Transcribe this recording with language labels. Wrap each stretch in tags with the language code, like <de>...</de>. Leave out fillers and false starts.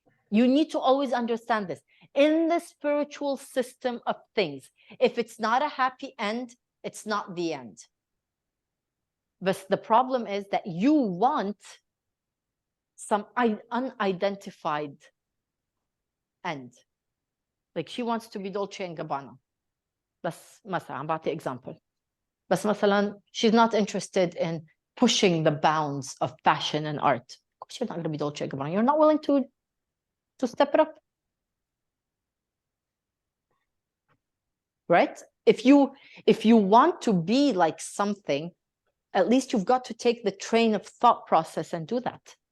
<en>You need to always understand this. In the spiritual system of things, if it's not a happy end, it's not the end. But the problem is that you want some unidentified end. Like she wants to be Dolce and Gabbana.</en> <ar>بس مثلا عم بعطي</ar> <en>example.</en> <ar>بس مثلا</ar> <en>she's not interested in pushing the bounds of fashion and art. Of course you're not going to be Dolce and Gabbana. You're not willing to step it up. Right? If you want to be like something, at least you've got to take the train of thought process and do that.</en>